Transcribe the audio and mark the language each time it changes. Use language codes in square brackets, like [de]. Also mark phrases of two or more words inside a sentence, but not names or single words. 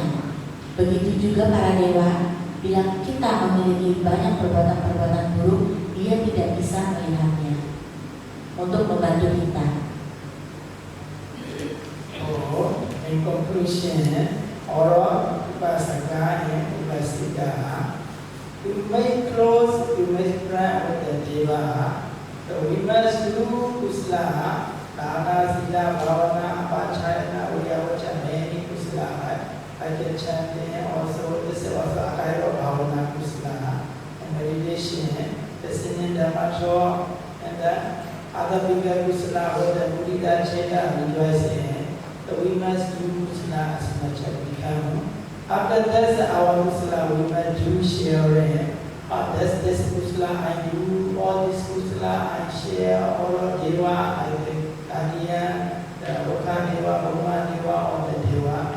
[id] Begitu juga para dewa, bila kita memiliki banyak perbuatan-perbuatan buruk, dia tidak bisa melihatnya untuk membantu kita. [en] In conclusion, orang upasaka and upasika, to make close, to make friend with the Deva, so we must do [pi] kusala, dana, sila, bhavana, apachayana, uyavacha, [en] many kusala, like the chanting, also this is also a kind of [pi] bhavana kusala, [en] and meditation, the singing Dhamma talk, and the other bigger kusala, or the Buddha Cheta rejoicing. So we must do kusala as much as we can. After that, our kusala we must do sharing. That's this kusala I do, all this kusala I share, all of Deva, I think, Kaniya, the [pi] Loka Deva, Bhuma Deva, [en] all the Deva.